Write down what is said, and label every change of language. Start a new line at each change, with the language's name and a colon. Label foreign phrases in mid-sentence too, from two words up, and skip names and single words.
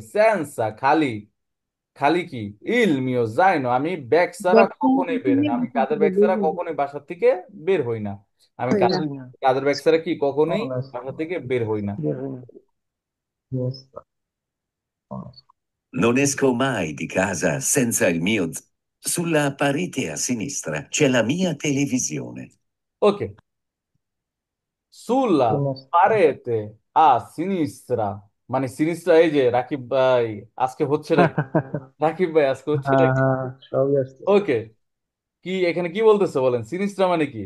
Bangla: সেন্সা খালি, খালি কি?
Italian: il mio zaino,
Bangla: আমি ব্যাগ ছাড়া কখনোই বের হই না। আমি কাদের ব্যাগ ছাড়া কখনোই বাসা থেকে বের হই না। আমি কাদের ব্যাগ ছাড়া কি কখনোই মনে আছে বাসা থেকে বের হই না। Yes, মনে আছে।
Italian: Non esco mai di casa senza il mio Sulla parete a sinistra c'è la mia televisione.
Bangla: ওকে, সুল্লা Finestra.
Italian: parete a sinistra
Bangla: মানে সিনিস্ত্রা, এই যে রাকিব ভাই আজকে হচ্ছে নাকি? রাকিব ভাই আজকে হচ্ছে হ্যাঁ নাকি? হ্যাঁ, সবই আসছে। ওকে, কি এখানে কি বলতেছে বলেন? সিনিস্ত্রা মানে কি?